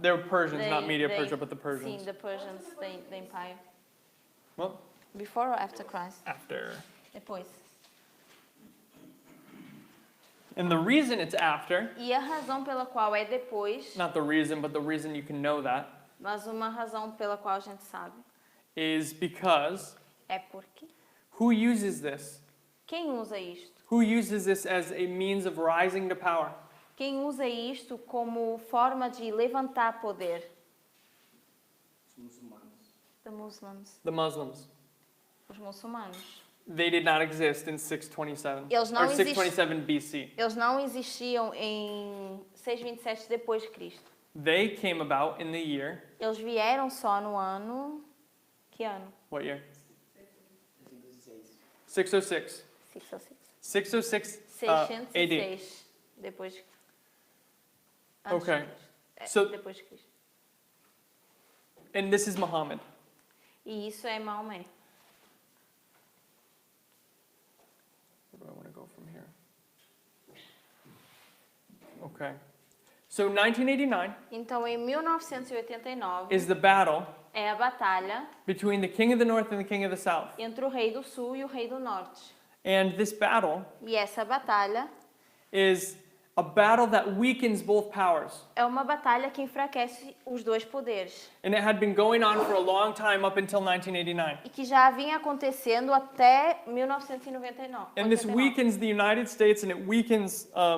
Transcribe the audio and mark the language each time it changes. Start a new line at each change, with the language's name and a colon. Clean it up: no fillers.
English: They were Persians, not Media They- Persia, but the Persians.
Portuguese: Sim,
English: the Persians, the Empire. Well, Before or after Christ? after.
Portuguese: Depois.
English: And the reason it's after,
Portuguese: E a razão pela qual é depois,
English: not the reason, but the reason you can know that,
Portuguese: mas uma razão pela qual a gente sabe,
English: is because
Portuguese: é porque
English: who uses this?
Portuguese: quem usa isto?
English: Who uses this as a means of rising to power?
Portuguese: Quem usa isto como forma de levantar poder? Os muçulmanos.
English: The Muslims. The Muslims.
Portuguese: Os muçulmanos.
English: They did not exist in 627
Portuguese: Eles não
English: or 627 BC.
Portuguese: Eles não existiam em 627 depois de Cristo. They came about in the year, Eles vieram só no ano... Que ano?
English: what year? 606. 606. 606. 606 AD.
Portuguese: 606 depois de... Antes
English: Okay.
Portuguese: de Cristo. É,
English: So-
Portuguese: depois de Cristo.
English: And this is Muhammad.
Portuguese: E isso é Maomé.
English: Where do I want to go from here? Okay. So 1989
Portuguese: Então, em 1989,
English: is the battle
Portuguese: é a batalha
English: between the king of the north and the king of the south.
Portuguese: entre o rei do sul e o rei do norte.
English: And this battle
Portuguese: E essa batalha
English: is a battle that weakens both powers.
Portuguese: é uma batalha que enfraquece os dois poderes.
English: And it had been going on for a long time up until 1989.
Portuguese: E que já vinha acontecendo até 1999.
English: And this weakens the United States and it weakens